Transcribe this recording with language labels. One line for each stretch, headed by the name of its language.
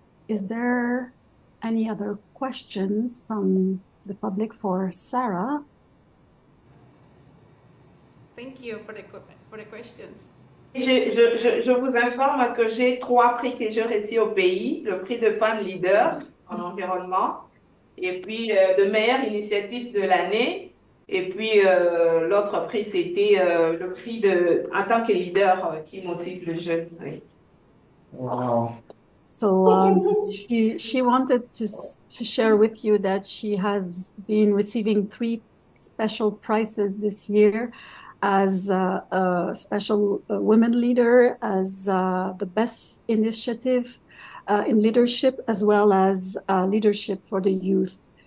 English: is there any other questions from the public for Sara? Thank you for the questions.
French: Je vous informe que j'ai 3 prix que j'ai reçus au pays, le prix de femme leader en environnement, et puis de meilleure initiative de l'année, et puis l'autre prix, c'était le prix en tant que leader qui motive le jeune. Oui.
English: Wow. So she wanted to share with you that she has been receiving 3 special prizes this year as a special women leader, as the best initiative in leadership, as well as leadership for the youth.